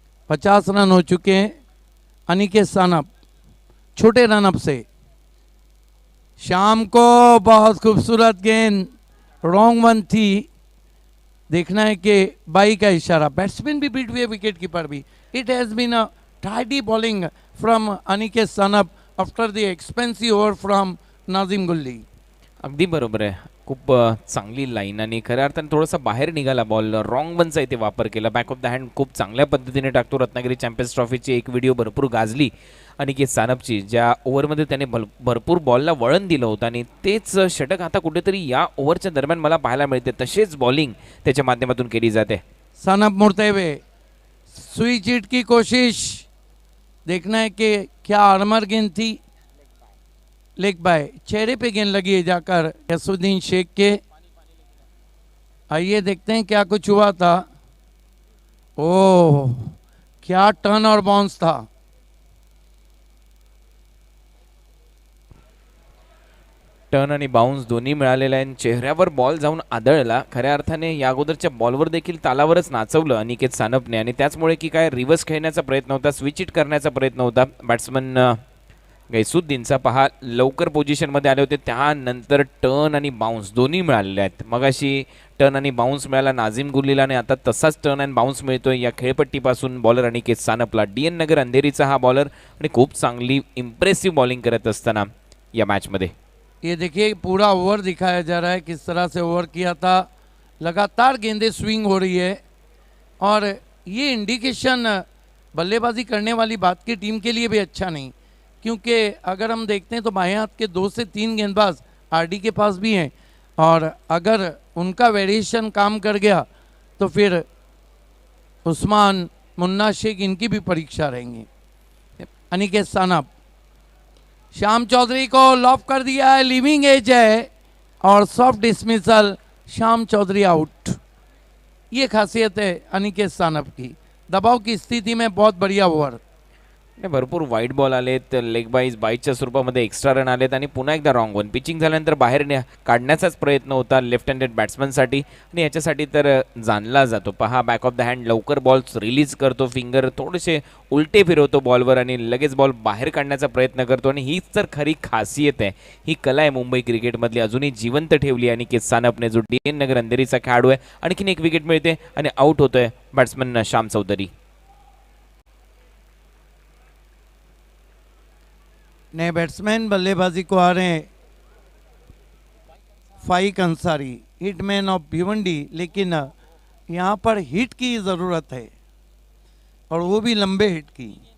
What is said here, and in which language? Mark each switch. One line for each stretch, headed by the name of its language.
Hindi: 50 run हो चुके हैं। अनिकेत सानप छोटे रनअप से, शाम को बहुत खूबसूरत गेंद, रॉन्ग वन थी। देखना है कि बाई का इशारा, बैट्समैन भी बीट हुए, विकेट कीपर भी।
English: It has been a tidy bowling from Aniket Sanap after the expensive over from Nazim Gulli.
Marathi: अगदी बरोबर आहे, खूप चांगली लाईन आणि खऱ्या अर्थाने थोडासा बाहेर निघाला बॉल, रॉंग वनचा इथे वापर केला। बॅक ऑफ द हँड खूप चांगल्या पद्धतीने टाकतो। रत्नागिरी चॅम्पियन्स ट्रॉफीची एक व्हिडिओ भरपूर गाजली अनिकेत सानपची, ज्या ओव्हरमध्ये त्याने भरपूर बॉलला वळण दिलं होतं आणि तेच षटक आता कुठेतरी या ओव्हरच्या दरम्यान मला पाहायला मिळते। तसेच बॉलिंग त्याच्या माध्यमातून केली जाते।
Hindi: सानप मुड़ते हुए, सुई चीट की कोशिश। देखना है कि क्या आर्मर गेंद थी, लेग बाय, चेहरे पे गेंद लगी है जाकर गैसुद्दीन शेख के। आइए देखते हैं क्या कुछ हुआ था। ओह, क्या टर्न और बाउंस था।
Marathi: टर्न आणि बाउन्स दोन्ही मिळालेले आहे। चेहऱ्यावर बॉल जाऊन आदळला। खऱ्या अर्थाने या अगोदरच्या बॉलवर देखील तालावरच नाचवलं अनिकेत सानपने आणि त्याचमुळे की काय रिव्हर्स खेळण्याचा प्रयत्न होता, स्विच इट करण्याचा प्रयत्न होता। बॅट्समन गैसुद्दीनचा पहा लवकर पोझिशनमध्ये आले होते, त्यानंतर टर्न आणि बाउन्स दोन्ही मिळालेले आहेत। मगाशी टर्न आणि बाउन्स मिळाला नाझिम गुल्लीला आणि आता तसाच टर्न अँड बाउन्स मिळतोय या खेळपट्टीपासून बॉलर अनिकेत सानपला। DN नगर अंधेरीचा हा बॉलर आणि खूप चांगली इम्प्रेसिव्ह बॉलिंग करत असताना या मॅचमध्ये।
Hindi: ये देखिए पूरा ओवर दिखाया जा रहा है, किस तरह से ओवर किया था। लगातार गेंदें स्विंग हो रही है और ये इंडिकेशन बल्लेबाजी करने वाली बात की टीम के लिए भी अच्छा नहीं, क्योंकि अगर हम देखते हैं तो बाएं हाथ के 2 से 3 गेंदबाज RD के पास भी हैं और अगर उनका वेरिएशन काम कर गया तो फिर उस्मान, मुन्ना शेख, इनकी भी परीक्षा रहेंगी। अनिकेत सानप, श्याम चौधरी को लॉफ कर दिया है, लिविंग एज है और soft dismissal, Shyam Chaudhary out. ये खासियत है अनिकेत सानप की, दबाव की स्थिति में बहुत बढ़िया ओवर।
Marathi: भरपूर वाईड बॉल आलेत, लेग बाईज बाईच्या स्वरूपामध्ये एक्स्ट्रा रन आलेत आणि पुन्हा एकदा रॉंग वन। पिचिंग झाल्यानंतर बाहेर काढण्याचाच प्रयत्न होता लेफ्ट हँडेड बॅट्समनसाठी आणि याच्यासाठी तर जाणला जातो। पहा बॅक ऑफ द हँड लवकर बॉल रिलीज करतो, फिंगर थोडेसे उलटे फिरवतो बॉलवर आणि लगेच बॉल बाहेर काढण्याचा प्रयत्न करतो आणि हीच तर खरी खासियत आहे, ही कला आहे मुंबई क्रिकेटमधली, अजूनही जिवंत ठेवली अनिकेत सानपने, जो DN नगर अंधेरीचा खेळाडू आहे। आणखीन एक विकेट मिळते आणि आउट होतोय बॅट्समन श्याम चौधरी।
Hindi: नए बैट्समैन बल्लेबाजी को आ रहे हैं फाइक अंसारी, हिटमैन ऑफ भिवंडी, लेकिन यहाँ पर हिट की ज़रूरत है और वो भी लंबे हिट की।